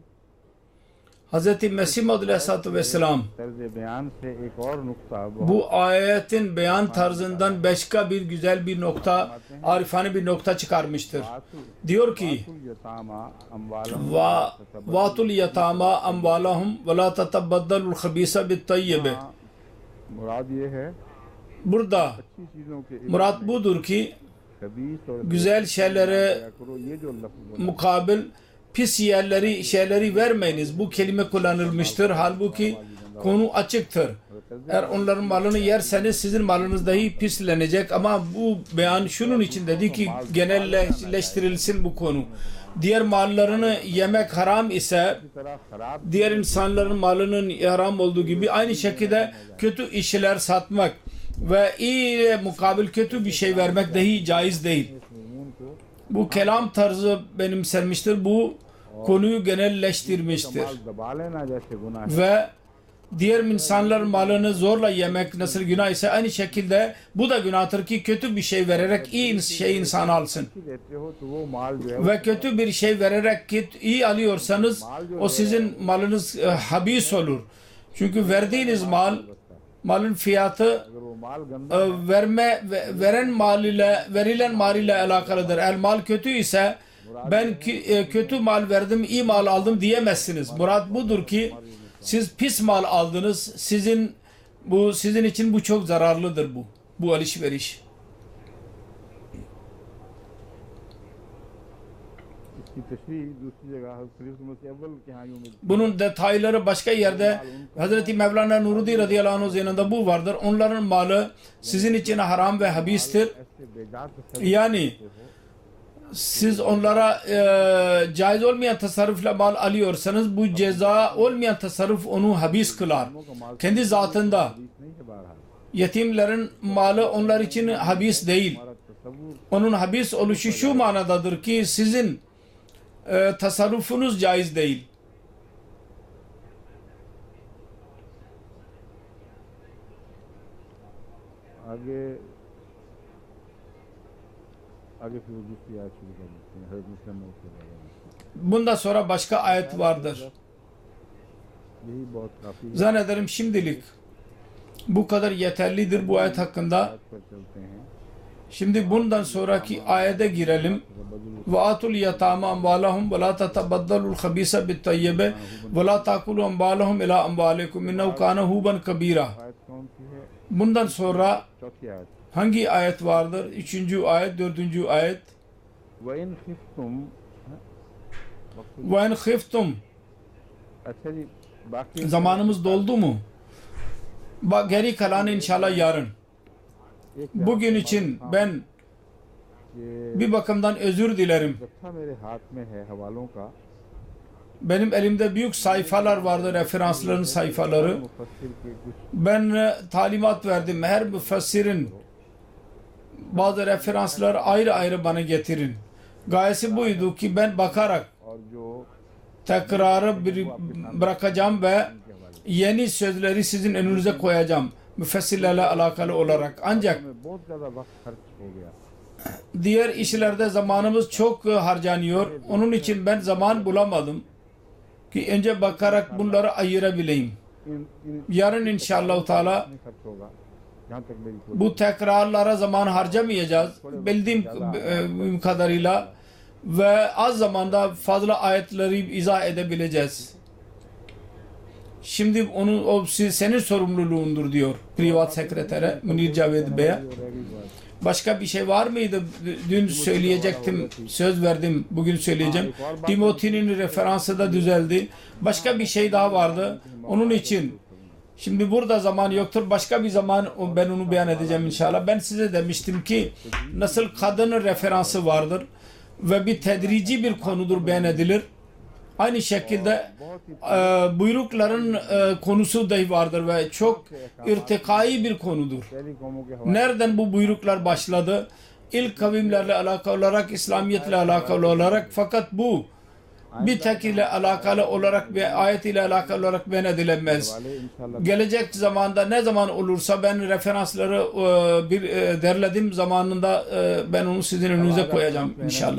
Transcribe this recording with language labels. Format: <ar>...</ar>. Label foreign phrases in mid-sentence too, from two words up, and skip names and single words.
<tr>Hz. Mesih Maud Aleyhisselatü Vesselam</tr> <ur>طرزِ بیان سے ایک اور نکتہ</ur> <tr>bu ayetin beyan tarzından başka bir güzel bir nokta, arifane bir nokta çıkarmıştır. Diyor ki</tr> <ar>وآتوا اليتامى أموالهم ولا تتبدلوا الخبيث بالطيب.</ar> <ur>مراد یہ ہے</ur> <tr>Burada</tr> <ur>اچھی چیزوں کے</ur> <tr>murat budur ki</tr> <ur>خبیث اور</ur> <tr>güzel şeylere</tr> <ur>کرو یہ جو لفظ</ur> <tr>mukabil pis şeyleri vermeyiniz. Bu kelime kullanılmıştır. Halbuki konu açıktır. Eğer onların malını yerseniz sizin malınız dahi pislenecek. Ama bu beyan şunun için dedi ki genelleştirilsin bu konu. Diğer mallarını yemek haram ise</tr> <ur>طرح خراب</ur> <tr>diğer insanların malının haram olduğu gibi aynı şekilde kötü işler satmak ve iyi mukabil kötü bir şey vermek dahi caiz değil.</tr> <ur>مضمون کو</ur> <tr>Bu kelam tarzı benimsenmiştir. Bu konuyu genelleştirmiştir.</tr> <ur>مال دبا لینا جیسے گناہ ہے</ur> <tr>Ve diğer insanların malını zorla yemek nasıl günah ise aynı şekilde bu da günahtır ki kötü bir şey vererek iyi şey insan alsın.</tr> <ur>دیتے ہو تو وہ مال جو ہے</ur> <tr>Ve kötü bir şey vererek ki iyi alıyorsanız o sizin malınız habis olur. Çünkü verdiğiniz malın fiyatı</tr> <ur>اگر وہ مال گندا</ur> <tr>verilen mal ile alakalıdır. Eğer mal kötü ise ben kötü mal verdim, iyi mal aldım diyemezsiniz. Murat budur ki siz pis mal aldınız. Sizin için bu çok zararlıdır bu alışveriş.</tr> <ur>اس کی تشریح دوسری جگہ حضرت مسیح اول کے یہاں یوں ملتی</ur> <tr>Bunun detayları başka yerde Hazreti Mevlana Nurudi</tr> <ar>رضي الله عنه</ar> <tr>yanında bu vardır. Onların malı sizin için haram ve habistir.</tr> <ur>ایسے بیزار تصور</ur> <tr>Yani siz onlara caiz olmayan tasarrufla mal alıyorsanız bu ceza olmayan tasarruf onu habis kılar. Kendi zatında</tr> <ur>حدیث نہیں ہے بہرحال</ur> <tr>yetimlerin malı onlar için habis değil.</tr> <ur>ہمارا تصور</ur> <tr>Onun habis oluşu şu manadadır ki sizin tasarrufunuz caiz değil.</tr> <ur>آگے آگے پھر دوسری آیت شروع کر دیتے ہیں حضرت مسلم موعود کے بارے میں</ur> <tr>Bundan sonra başka ayet vardır.</tr> <ur>یہی بہت کافی</ur> <tr>Zannederim şimdilik bu kadar yeterlidir bu ayet hakkında.</tr> <ur>آیت پر چلتے ہیں</ur> <tr>Şimdi bundan sonraki ayete girelim.</tr> <ar>وآتوا اليتامى أموالهم ولا تتبدلوا الخبيث بالطيب ولا تأكلوا أموالهم إلى أموالكم إنه كان حوبا كبيرا.</ar> <ur>آیت کون سی ہے</ur> <tr>Bundan sonra</tr> <ur>چوتھی آیت</ur> <tr>hangi ayet vardır? 3. ayet, 4. ayet.</tr> <ar>وإن خفتم وإن خفتم.</ar> <ur>اچھا جی باقی</ur> <tr>Zamanımız doldu mu? Geri kalanı inşallah yarın.</tr> <ur>एक</ur> <tr>Bugün için ben</tr> <ur>ये</ur> <tr>bir bakımdan özür dilerim.</tr> <ur>جتھا میرے ہاتھ میں ہے حوالوں کا</ur> <tr>Benim elimde büyük sayfalar vardı, referansların sayfaları.</tr> <ur>مفسر کے کچھ</ur> <tr>Ben talimat verdim. Her müfessirin bazı referanslar ayrı ayrı bana getirin. Gayesi buydu ki ben bakarak</tr> <ur>اور جو</ur> <tr>tekrarı bırakacağım ve yeni sözleri sizin önünüze koyacağım. Müfessirlerle alakalı olarak. Ancak</tr> <ur>میں بہت زیادہ وقت خرچ ہو گیا</ur> <tr>diğer işlerde zamanımız çok harcanıyor. Onun için ben zaman bulamadım ki önce bakarak bunları ayırabileyim.</tr> <ur>इन</ur> <tr>Yarın inşallah Teala</tr> <ur>نہیں خرچ ہوگا جہاں تک میری کوشش</ur> <tr>bu tekrarlara zaman harcamayacağız. Bildiğim kadarıyla ve az zamanda fazla ayetleri izah edebileceğiz. Şimdi senin sorumluluğundur diyor privat sekretere Münir Caved Bey'e.</tr> <ur>اور رہ گئی بات</ur> <tr>Başka bir şey var mıydı? Dün söyleyecektim, söz verdim, bugün söyleyeceğim. Timothy'nin referansı da düzeldi. Başka bir şey daha vardı. Onun için şimdi burada zaman yoktur. Başka bir zaman ben onu beyan edeceğim inşallah. Ben size demiştim ki nasıl kadının referansı vardır ve bir tedrici bir konudur beyan edilir. Aynı şekilde buyrukların konusu dahi vardır ve çok irtikai bir konudur.</tr> <ur>پہلی قوموں کے حوالے</ur> <tr>Nereden bu buyruklar başladı? İlk kavimlerle alakalı olarak, İslamiyetle alakalı olarak, fakat bu bir tek ile alakalı olarak ve ayet ile alakalı olarak beyan edilemez.</tr> <ur>इंशाल्लाह</ur> <tr>Gelecek zamanda ne zaman olursa ben referansları derledim zamanında ben onu sizin önünüze koyacağım inşallah.</tr>